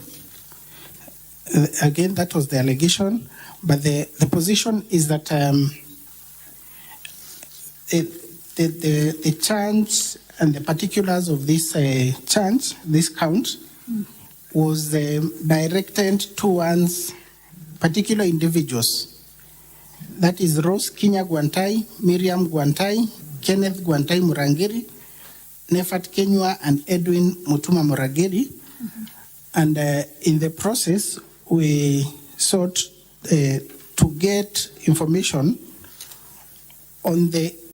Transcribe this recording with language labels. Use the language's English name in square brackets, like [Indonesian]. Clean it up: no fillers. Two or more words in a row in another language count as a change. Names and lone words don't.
[English] Again, that was the allegation, but the position is that the charge and the particulars of this charge, this count, was directed towards particular individuals. That is Rose Kinya Guantai, Miriam Guantai, Kenneth Gwantai Murangiri, Nefat Kenywa, and Edwin Mutuma Murangiri. And in the process, we sought to get information on the